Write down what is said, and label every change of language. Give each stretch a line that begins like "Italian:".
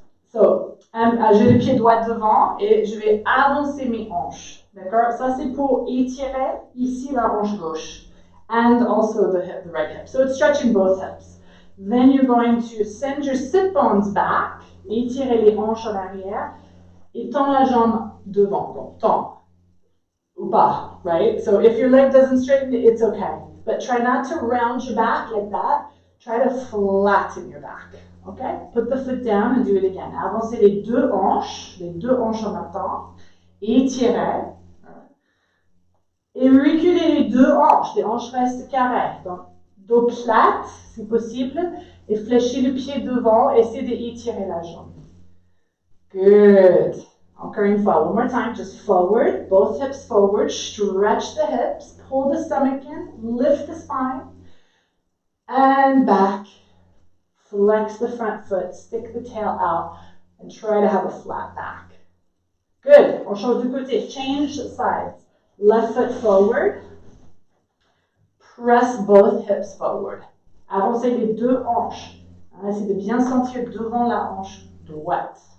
French: So, j'ai le pied droit devant et je vais avancer mes hanches. D'accord? Ça, c'est pour étirer ici la hanche gauche.
English: And also the right hip. So it's stretching both hips. Then you're going to send your sit bones back,
French: étirer les hanches en arrière, et tends la jambe devant. Donc, tends. Ou pas, right?
English: So if your leg doesn't straighten, it's okay. But try not to round your back like that. Try to flatten your back, okay? Put the foot down and do it again.
French: Avancez les deux hanches en même temps. Étirez. Et reculez les deux hanches. Les hanches restent carrées. Donc, dos plate, si possible, et fléchis le pied devant, essayez d'étirer la jambe. Good. Encore une fois,
English: one more time, just forward, both hips forward, stretch the hips, pull the stomach in, lift the spine, and back. Flex the front foot, stick the tail out, and try to have a flat back. Good.
French: On change de côté,
English: change sides. Left foot forward. Press both hips forward.
French: Avancez les deux hanches. Essayez de bien sentir devant la hanche droite.